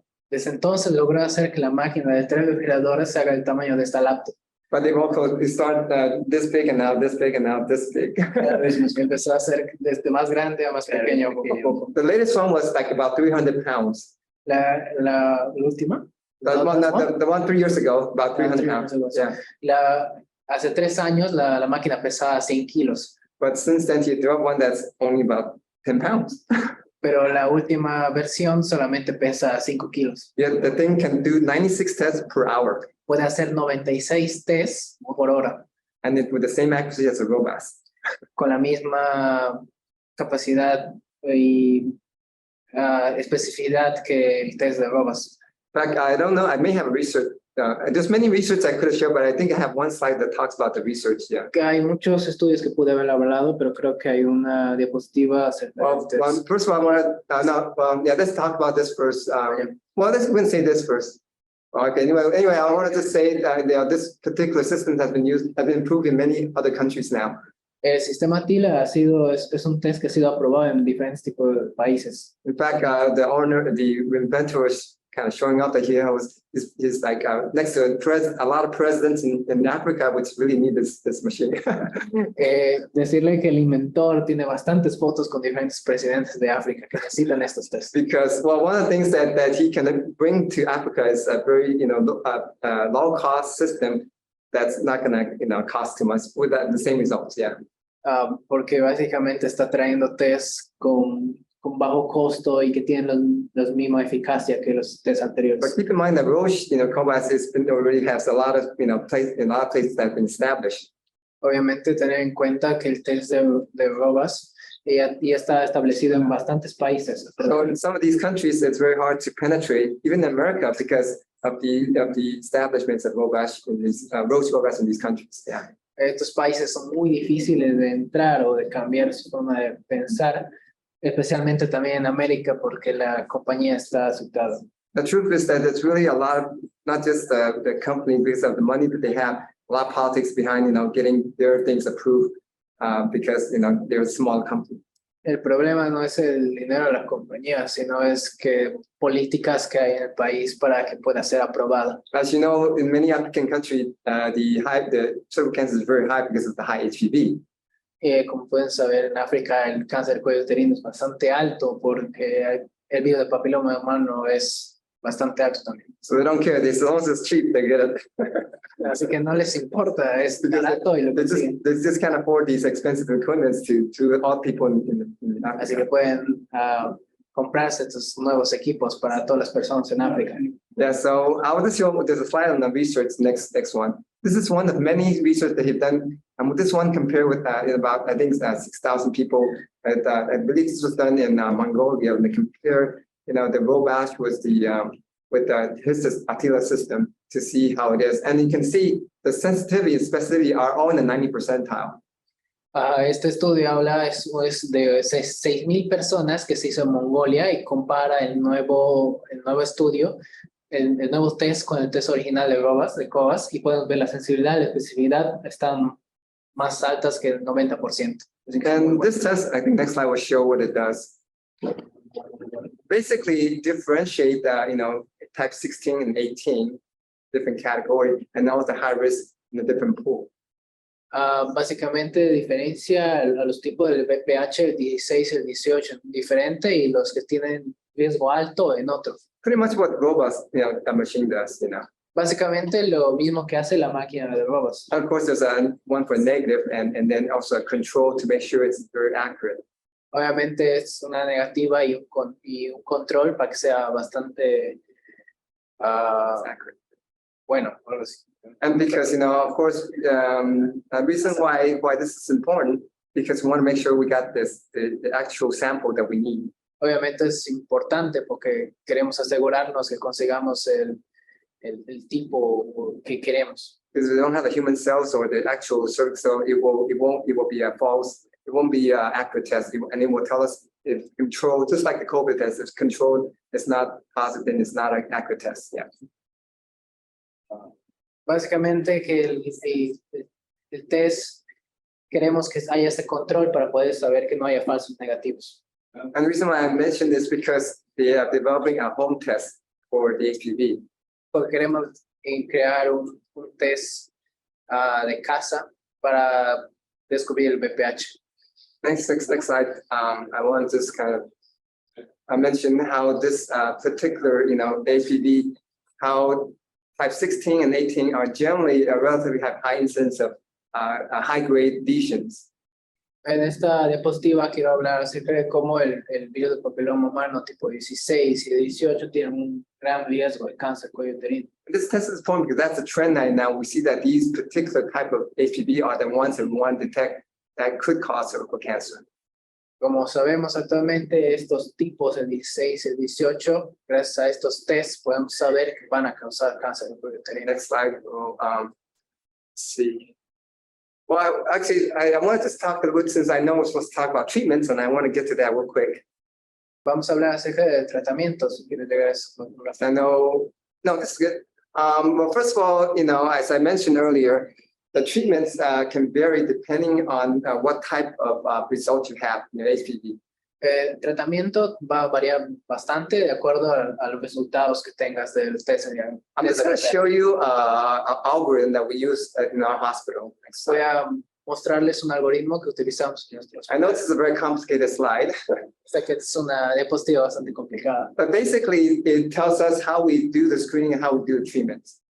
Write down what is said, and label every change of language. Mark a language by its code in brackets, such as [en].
[es] Desde entonces logró hacer que la máquina de 3 refrigeradores se haga el tamaño de esta laptop. [en] But they've also started this big and now this big and now this big. [es] Cada vez empezó a hacer desde más grande a más pequeño poco a poco. [en] The latest one was like about 300 pounds. [es] La última? [en] The one 3 years ago, about 300 pounds. Yeah. [es] Hace 3 años la máquina pesaba 100 kilos. [en] But since then, he dropped one that's only about 10 pounds. [es] Pero la última versión solamente pesa 5 kilos. [en] Yeah, the thing can do 96 tests per hour. [es] Puede hacer 96 tests por hora. [en] and with the same accuracy as the robust. [es] con la misma capacidad y especificidad que el test de robas. [en] In fact, I don't know, I may have research, there's many research I could have shown, but I think I have one slide that talks about the research, yeah. [es] Que hay muchos estudios que pude haber hablado, pero creo que hay una diapositiva acerca [en] Well, [es] del test. [en] first of all, I want to, let's talk about this first. Well, let's even say this first. Okay, anyway, I wanted to say that this particular system has been improved in many other countries now. [es] El sistema TILA es un test que ha sido aprobado en diferentes tipos de países. [en] In fact, the inventor was kind of showing up that he's like next to a lot of presidents in Africa, which really need this machine. [es] Decirle que el inventor tiene bastantes fotos con diferentes presidentes de África que necesitan estos tests. [en] Because, well, one of the things that he can bring to Africa is a very, low cost system that's not going to, cost too much with the same results, yeah. [es] Porque básicamente está trayendo tests con bajo costo y que tienen la misma eficacia que los tests anteriores. [en] But keep in mind that Roche, Cobas already has a lot of, places that have been established. [es] Obviamente tener en cuenta que el test de robas ya está establecido en bastantes países. [en] So in some of these countries, it's very hard to penetrate, even in America, because of the establishments of Roche in these countries. Yeah. [es] Estos países son muy difíciles de entrar o de cambiar su forma de pensar, especialmente también en América, porque la compañía está aceptada. [en] The truth is that it's really a lot of, not just the company because of the money that they have, a lot of politics behind, getting their things approved because, they're a small company. [es] El problema no es el dinero de las compañías, sino es que políticas que hay en el país para que pueda ser aprobada. [en] As you know, in many African countries, the cervical cancer is very high because of the high HPV. [es] Como pueden saber, en África el cáncer del cuello uterino es bastante alto porque el virus de papiloma humano es bastante alto también. [en] So they don't care. As long as it's cheap, they get it. [es] Así que no les importa, es barato y lo consiguen. [en] They just can't afford these expensive equipments to all people in Africa. [es] Así que pueden comprarse estos nuevos equipos para todas las personas en África. [en] Yeah, so I want to show, there's a slide on the research, next one. This is one of many research that he's done. And with this one compared with about, I think, 6,000 people. I believe this was done in Mongolia. And they compare, the robust with his Attila system to see how it is. And you can see the sensitivity and specificity are all in the 90 percentile. [es] Este estudio habla es de 6,000 personas que se hizo en Mongolia y compara el nuevo estudio, el nuevo test con el test original de Cobas y pueden ver la sensibilidad y la especificidad están más altas que el 90%. [en] And this test, I think next slide will show what it does. Basically differentiate, type 16 and 18, different category, and now the high risk in a different pool. [es] Básicamente diferencia a los tipos del VPH, el 16 y el 18 diferente y los que tienen riesgo alto en otro. [en] Pretty much what robust, the machine does, [es] Básicamente lo mismo que hace la máquina de robos. [en] Of course, there's one for negative and then also a control to make sure it's very accurate. [es] Obviamente es una negativa y un control para que sea bastante [en] accurate. [es] Bueno, algo así. [en] And because, of course, the reason why this is important, because we want to make sure we got the actual sample that we need. [es] Obviamente es importante porque queremos asegurarnos que consigamos el tipo que queremos. [en] Because we don't have the human cells or the actual cervix cell, it will be a false, it won't be an accurate test, and it will tell us if control, just like the COVID test, if controlled, it's not positive, then it's not an accurate test. Yeah. [es] Básicamente que el test queremos que haya este control para poder saber que no haya falsos negativos. [en] And the reason why I mentioned this because they are developing a home test for the HPV. [es] Porque queremos crear un test de casa para descubrir el VPH. [en] Next slide. I want to just kind of mention how this particular, HPV, how type 16 and 18 are generally relatively have high incidence of high-grade lesions. [es] En esta diapositiva quiero hablar acerca de cómo el virus del papiloma humano tipo 16 y 18 tienen un gran riesgo de cáncer cuello uterino. [en] This test is important because that's a trend right now. We see that these particular type of HPV are the ones that we want to detect that could cause cervical cancer. [es] Como sabemos actualmente, estos tipos, el 16 y el 18, gracias a estos tests podemos saber que van a causar cáncer de cuello uterino. [en] Next slide. Let's see. Well, actually, I wanted to talk a little bit since I know we're supposed to talk about treatments, and I want to get to that real quick. [es] Vamos a hablar acerca de tratamientos. Si quieres llegar a eso. [en] I know, no, this is good. Well, first of all, as I mentioned earlier, the treatments can vary depending on what type of result you have in your HPV. [es] El tratamiento va a variar bastante de acuerdo a los resultados que tengas del test. [en] I'm just going to show you an algorithm that we use in our hospital. [es] Voy a mostrarles un algoritmo que utilizamos en nuestros. [en] I know this is a very complicated slide. [es] Sé que es una diapositiva bastante complicada. [en] But basically, it tells us how we do the screening and how we do the treatments.